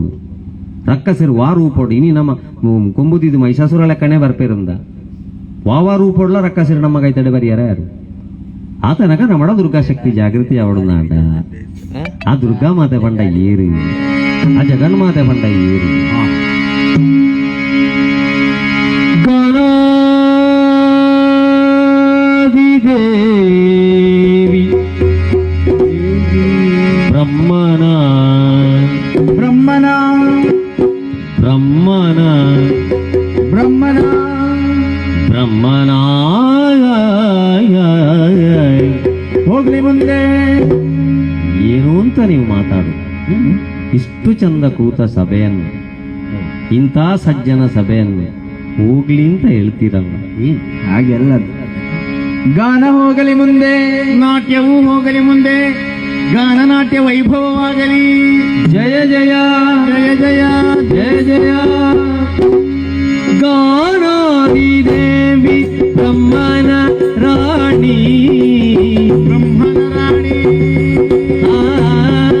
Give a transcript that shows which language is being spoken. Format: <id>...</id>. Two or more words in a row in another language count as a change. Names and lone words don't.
<tcy>ರಕ್ಕಸಿರು ವಾರೂಪೋಡು ಇನಿ ನಮ್ಮ ಕೊಂಬುದಿದ್ದು ಮೈಸಾಸುರ ಲೆಕ್ಕನೆ ಬರ್ಪೇರಂದ ವಾವ ರೂಪೊಡ್ಲ ರಕ್ಕಸಿರು ನಮ್ಮ ಕೈತಡೆ ಬರಿಯಾರ ಯಾರು ಆತನಕ ನಮ್ಮಡ ದುರ್ಗಾಶಕ್ತಿ ಜಾಗೃತಿ ಅವಡು ನಾಡ ಆ ದುರ್ಗಾ ಮಾತೆ ಪಂಡ ಏರು ಆ ಜಗನ್ಮಾತೆ ಪಂಡ ಏರು</tcy> <kn>ಗಣಾಧಿದೇವಿ ಬ್ರಹ್ಮನ ಹೋಗ್ಲಿ ಮುಂದೆ ಏನು ಅಂತ ನೀವು ಮಾತಾಡು ಇಷ್ಟು ಚಂದ ಕೂತ ಸಭೆಯನ್ನು ಇಂಥ ಸಜ್ಜನ ಸಭೆಯನ್ನು ಹೋಗ್ಲಿ ಅಂತ ಹೇಳ್ತೀರಲ್ಲ ಹಾಗೆಲ್ಲ ಗಾನ ಹೋಗಲಿ ಮುಂದೆ, ನಾಟ್ಯವೂ ಹೋಗಲಿ ಮುಂದೆ, ಗಾನ ನಾಟ್ಯ ವೈಭವವಾಗಲಿ. ಜಯ ಜಯ ಜಯ ಜಯ ಜಯ ಜಯ ಗಾನಾದಿ ದೇವಿ ಬ್ರಹ್ಮನ ರಾಣಿ ಬ್ರಹ್ಮನ ರಾಣಿ.</kn>